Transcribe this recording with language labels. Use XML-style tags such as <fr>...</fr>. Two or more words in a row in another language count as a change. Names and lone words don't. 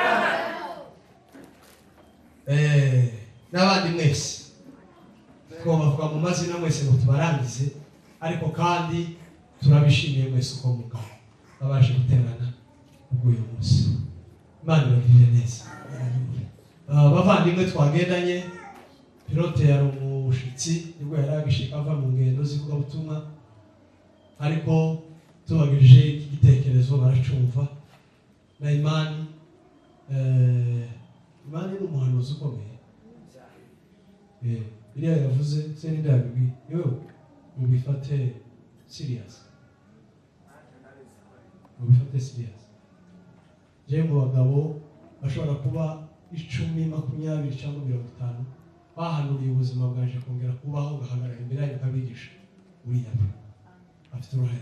<rw>N'abandi mwese twavuga mu mazina mwese ngo tubarangize ariko kandi turabishimiye mwese uko mugabo babashe guterana ubw'uyu munsi. Imana ibagirire neza. Bavandimwe twagendanye pilote yari umushitsi nibwo yari agishika ava mu ngendo z'ivugabutumwa ariko tubagirije iki gitekerezo baracumva na Imani. Imani ni umuhanuzi ukomeye. Biriya yavuze se n'indabigwi yo mubifate serious. Mubifate serious. Je mu bagabo bashobora kuba 10, 20 cyangwa 50 bahanuriye ubuzima bwaje kongera kubaho gahagarara imbere yayo kabigisha uriya afite uruhare.</rw>